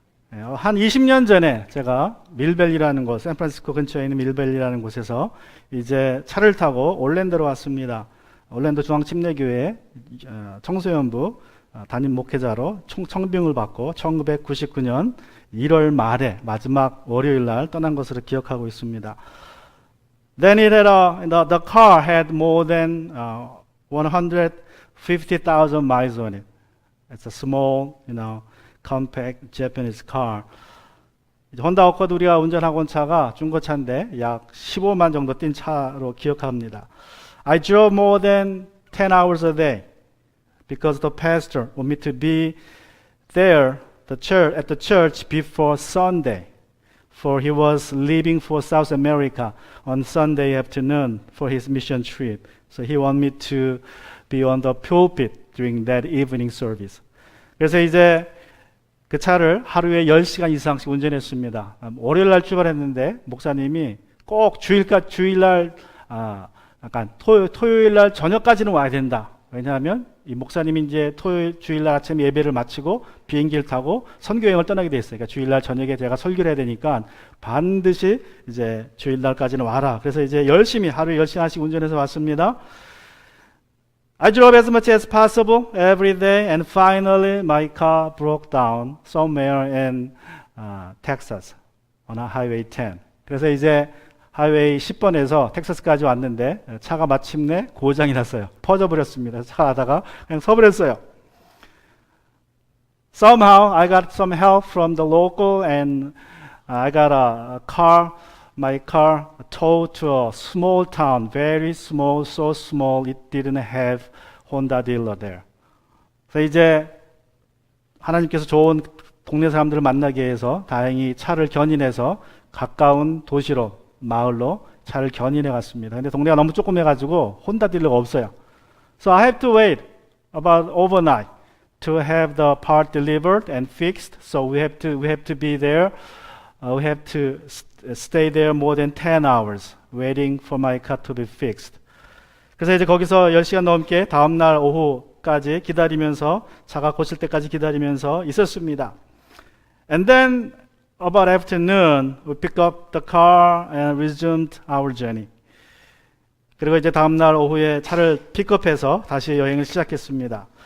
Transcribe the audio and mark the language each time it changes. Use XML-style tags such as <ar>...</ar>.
<ko>한 20년 전에 제가 밀밸리라는 곳, 샌프란시스코 근처에 있는 밀밸리라는 곳에서 이제 차를 타고 올랜도로 왔습니다. 올랜도 중앙침례교회 청소년부 담임 목회자로 청빙을 받고 1999년 1월 말에 마지막 월요일 날 떠난 것으로 기억하고 있습니다.</ko> <en>Then it had the car had more than 150,000 miles on it. It's a small, compact Japanese car.</en> <ko>혼다 어코드 우리가 운전하고 온 차가 중고차인데 약 15만 정도 뛴 차로 기억합니다.</ko> <en>I drove more than 10 hours a day because the pastor wanted me to be there at the church before Sunday, for he was leaving for South America on Sunday afternoon for his mission trip. So he wanted me to be on the pulpit during that evening service.</en> <ko>그래서 이제 그 차를 하루에 10시간 이상씩 운전했습니다. 월요일 날 출발했는데 목사님이 꼭 주일날 약간 토요일 날 저녁까지는 와야 된다. 왜냐하면 이 목사님이 이제 주일날 아침 예배를 마치고 비행기를 타고 선교여행을 떠나게 돼 있어요. 그러니까 주일날 저녁에 제가 설교를 해야 되니까 반드시 이제 주일날까지는 와라. 그래서 이제 열심히 하루에 10시간씩 운전해서 왔습니다.</ko> <en>I drove as much as possible every day, and finally my car broke down somewhere in Texas on Highway 10.</en> <ko>그래서 이제 하이웨이 10번에서 텍사스까지 왔는데 차가 마침내 고장이 났어요. 퍼져버렸습니다. 차 하다가 그냥 서버렸어요.</ko> <en>Somehow I got some help from the local and I got my car towed to a small town, very small, so small it didn't have Honda dealer there.</en> <ko>그래서 이제 하나님께서 좋은 동네 사람들을 만나게 해서 다행히 차를 견인해서 가까운 도시로 마을로 차를 견인해 갔습니다. 근데 동네가 너무 조그매가지고 혼다 딜러가 없어요.</ko> <en>So I have to wait about overnight to have the part delivered and fixed. So we have to be there. We have to stay there more than 10 hours waiting for my car to be fixed.</en> <ko>그래서 이제 거기서 10시간 넘게 다음날 오후까지 기다리면서 차가 고칠 때까지 기다리면서 있었습니다.</ko> <en>And then about afternoon, we picked up the car and resumed our journey.</en> <ko>그리고 이제 다음날 오후에 차를 픽업해서 다시 여행을 시작했습니다.</ko>